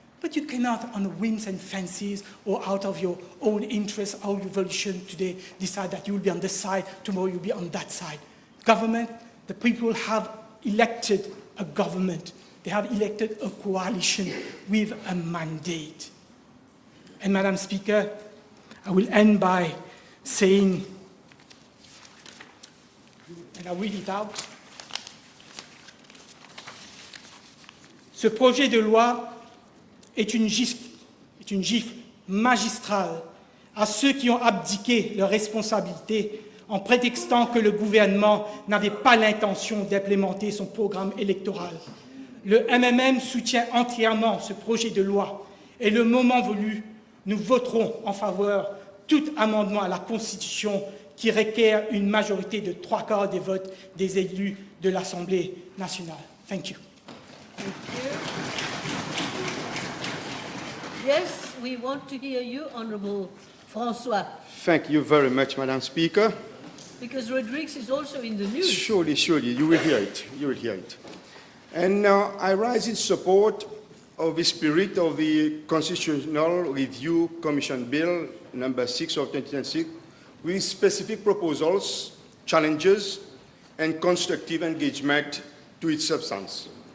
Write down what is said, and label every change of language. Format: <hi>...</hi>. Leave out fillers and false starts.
<en>But you cannot, on whims and fancies or out of your own interest or your volition today, decide that you will be on this side, tomorrow you'll be on that side. Government, the people have elected a government. They have elected a coalition with a mandate. And Madam Speaker, I will end by saying, and I'll read it out,</en> <fr>ce projet de loi est une gifle magistrale à ceux qui ont abdiqué leurs responsabilités en prétextant que le gouvernement n'avait pas l'intention d'implémenter son programme électoral. Le MMM soutient entièrement ce projet de loi et le moment venu, nous voterons en faveur tout amendement à la Constitution qui requiert une majorité de 3/4 des votes des élus de l'Assemblée nationale.</fr> <en>Thank you. Thank you. Yes, we want to hear you, Honourable François, Thank you very much, Madam Speaker. because Rodrigues is also in the news. Surely, you will hear it. You will hear it. And I rise in support of the spirit of the Constitutional Review Commission Bill number 6 of 2006 with specific proposals, challenges, and constructive engagement to its substance.</en>